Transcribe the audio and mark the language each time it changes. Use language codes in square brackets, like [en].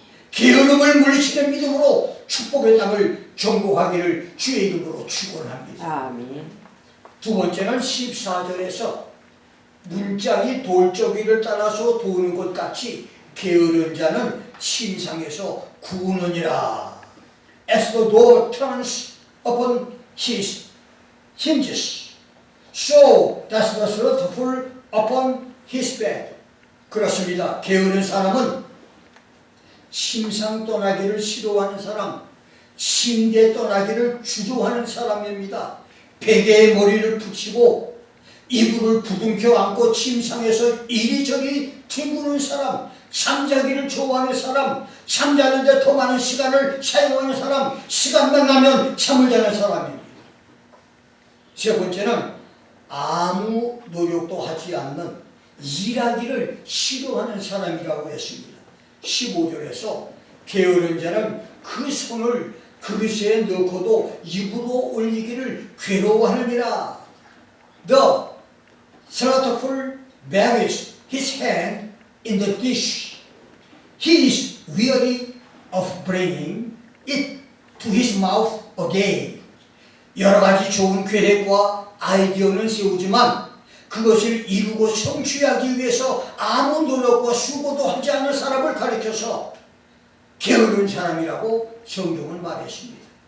[ko] 게으름을 물리치는 믿음으로 축복의 땅을 정복하기를 주의 이름으로 축원합니다. 아멘. 두 번째는 14절에서 문짝이 돌저기를 따라서 도는 것 같이 게으른 자는 침상에서 구우느니라. [en] As the door turns upon his hinges, so does the slothful upon his bed. [ko] 그렇습니다. 게으른 사람은 침상 떠나기를 싫어하는 사람, 침대 떠나기를 주저하는 사람입니다. 베개에 머리를 붙이고 이불을 부둥켜 안고 침상에서 이리저리 뒹구는 사람, 잠자기를 좋아하는 사람, 잠자는데 더 많은 시간을 사용하는 사람, 시간만 나면 잠을 자는 사람입니다. 세 번째는 아무 노력도 하지 않는 일하기를 싫어하는 사람이라고 했습니다. 15절에서 게으른 자는 그 손을 그릇에 넣고도 입으로 올리기를 괴로워하느니라. [en] The slothful buries his hand in the dish. He is weary of bringing it to his mouth again. [ko] 여러 가지 좋은 계획과 아이디어는 세우지만 그것을 이루고 성취하기 위해서 아무 노력과 수고도 하지 않는 사람을 가리켜서 게으른 사람이라고 성경은 말했습니다.